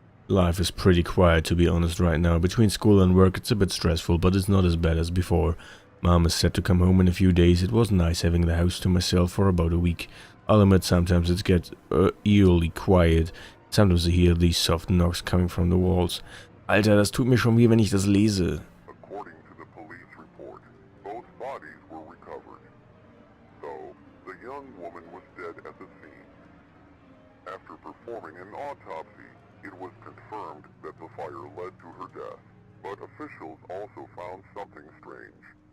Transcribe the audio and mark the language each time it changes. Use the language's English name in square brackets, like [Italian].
[English] Life is pretty quiet, to be honest, right now. Between school and work it's a bit stressful, but it's not as bad as before. Mom is set to come home in a few days. It was nice having the house to myself for about a week. I'll admit sometimes it gets eerily quiet. Sometimes I hear these soft knocks coming from the walls. [German] Alter, das tut mir schon weh, wenn ich das lese. [English] According to the police report, both bodies were recovered, though the young woman was dead at the scene. After performing an autopsy, it was confirmed that the fire led to her death, but officials also found something strange.